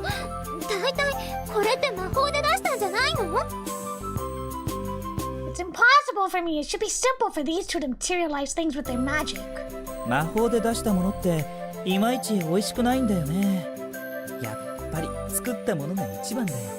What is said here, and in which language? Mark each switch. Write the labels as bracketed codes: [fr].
[ja] だいたいこれって魔法で出したんじゃないの？ [en] It's impossible for me. It should be simple for these two to materialize things with their magic. [ja] 魔法で出したものっていまいち美味しくないんだよね。やっぱり作ったものが一番だよ。